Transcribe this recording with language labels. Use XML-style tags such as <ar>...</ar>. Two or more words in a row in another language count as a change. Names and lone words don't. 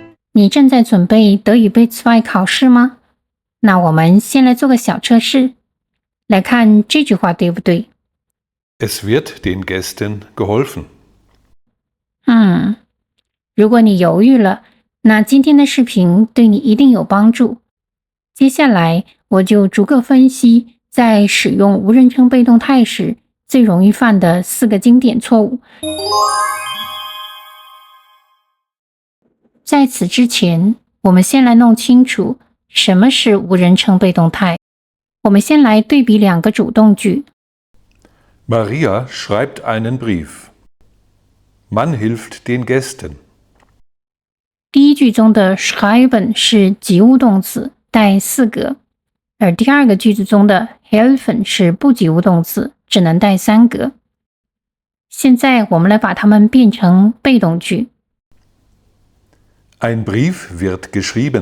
<zh>你正在准备德语 B2 考试吗？那我们先来做个小测试，来看这句话对不对？</zh> <de>Es wird den Gästen geholfen.</de> <zh>如果你犹豫了，那今天的视频对你一定有帮助。接下来我就逐个分析在使用无人称被动态时最容易犯的4个经典错误。在此之前，我们先来弄清楚什么是无人称被动态。我们先来对比2个主动句。</zh> <de>Maria schreibt einen Brief. Man hilft den Gästen.</de> <zh>第一句中的 schreiben 是及物动词，带4格，而第2个句子中的 helfen 是不及物动词，只能带3格。现在我们来把它们变成被动句。</zh> <de>Ein Brief wird geschrieben.</de>